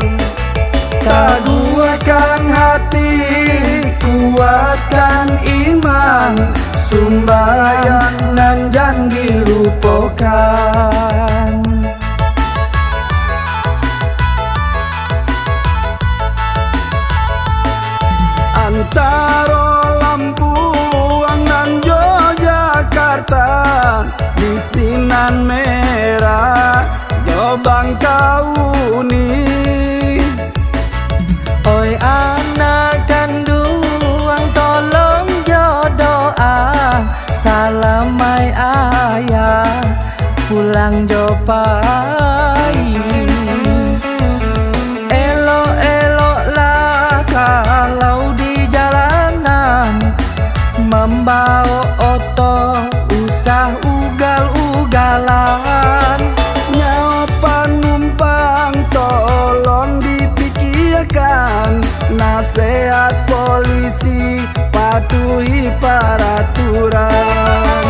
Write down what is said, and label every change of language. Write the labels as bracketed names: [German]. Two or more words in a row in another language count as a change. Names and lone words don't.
[Indonesian] Teguhkan hati, kuatkan iman, sembahyang nan jangan dilupakan. Antara Lampung dan Yogyakarta, di Sinan Merah yo Bangkauni. [Minangkabau] Oi anak kandung tolong jo doa, salamai ayah pulang jo pai. [Indonesian] Elok-eloklah kalau di jalanan, membawa oto usah ugal-ugalan. Nyawa penumpang tolong dipikirkan, nasihat polisi patuhi peraturan.